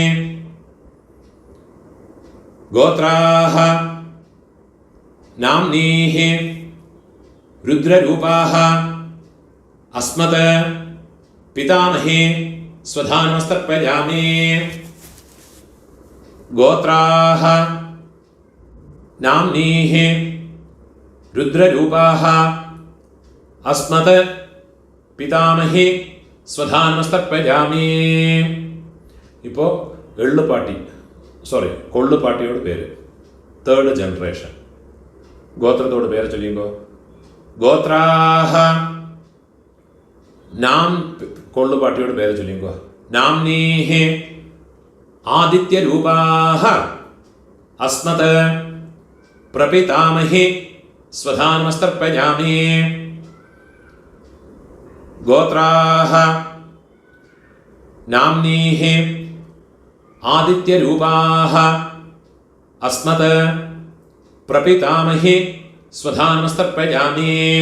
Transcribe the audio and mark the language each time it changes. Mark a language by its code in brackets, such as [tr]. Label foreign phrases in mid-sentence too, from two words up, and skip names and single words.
[sa] गोत्राः नाम्नीः रुद्ररूपाः अस्मत् पितामही स्वधानमस्तर्पयामि. गोत्राः नाम्नीः रुद्ररूपाः अस्मत् पितामही स्वधानमस्तर्पयामि. [ta] இப்போ எள்ளு பாட்டி கொள்ளு பாட்டியோட பேர், [en] third generation. [ta] கோத்திரத்தோட பேரை சொல்லிங்கோ. [sa] गोत्राः नाम [ta] கொள்ளு பாட்டியோட பேரை சொல்லிங்கோ. [sa] நாம்னீஹ आदित्यरूपाः अस्मत् प्रपितामही स्वधानमस्तर्पयामि. गोत्राः नाम्नीः आदित्यरूपाः अस्मत् प्रपितामही स्वधानमस्तर्पयामि.